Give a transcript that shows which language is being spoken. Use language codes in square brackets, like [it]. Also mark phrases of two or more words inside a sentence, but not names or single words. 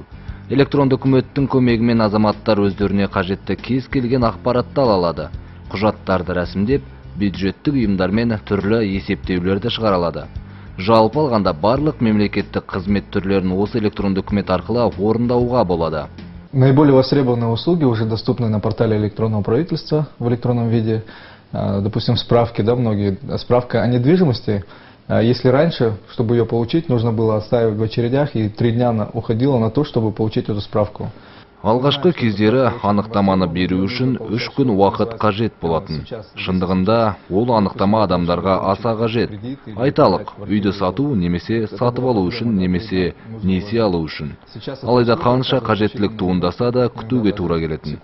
[kk] Электронды үкіметтің көмегімен азаматтар өздеріне қажетті кез келген ақпаратты ала алады. Құжаттарды рәсімдеп, бюджеттік ұйымдармен түрлі есептеулерді шығара алады. Жалпы алғанда барлық мемлекеттік қызмет түрлерін осы электронды үкімет арқылы орындауға болады. [ru] Наиболее востребованные услуги уже доступны на портале электронного правительства в электронном виде. Допустим, справки, многие. Справка о недвижимости. Если раньше, чтобы ее получить, нужно было отстаивать в очередях, и 3 дня уходило на то, чтобы получить эту справку. [kk] Алғашқы кездері анықтаманы беру үшін 3 күн уақыт қажет болатын. Шындығында ол анықтама адамдарға аса қажет. Айталық, үйді сату немесе сатып алу үшін немесе несие алу үшін. Алайда қанша қажеттілік туындаса да күтуге тура келетін.